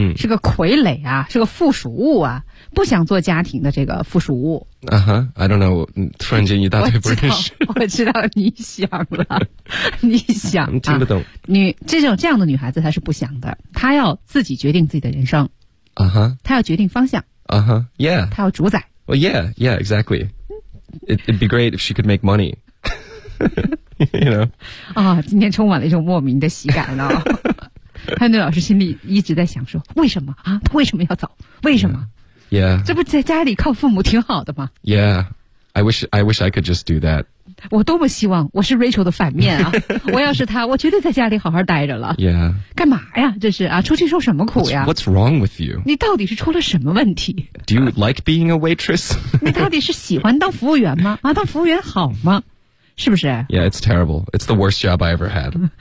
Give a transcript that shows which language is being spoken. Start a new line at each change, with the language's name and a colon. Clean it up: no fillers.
Chinese: 是个傀儡啊，是个附属物啊，不想做家庭的这个附属物。 I don't know, 突然间一大堆不认识。我知道你想了。你想。听不懂。这样的女孩子她是不想的。她要自己决定自己的人生。她要决定方向。她要主宰。
English: Well, yeah, exactly. It'd be great if she could make money. you know.
Chinese: 今天充满了一种莫名的喜感啊、哦。潘队老师心里一直在想说，为什么啊？他为什么要走？为什么
English: ？Yeah，
Chinese: 这不在家里靠父母挺好的吗
English: ？Yeah, I wish I could just do that.
Chinese: 我多么希望我是 Rachel 的反面啊！我要是他，我绝对在家里好好待着了。
English: Yeah，
Chinese: 干嘛呀？这是啊，出去受什么苦呀
English: ？What's wrong with you？
Chinese: 你到底是出了什么问题
English: ？Do you like being a waitress？
Chinese: 你到底是喜欢当服务员吗？啊，当服务员好吗？是不是
English: Yeah, it's terrible. It's the worst job I ever had.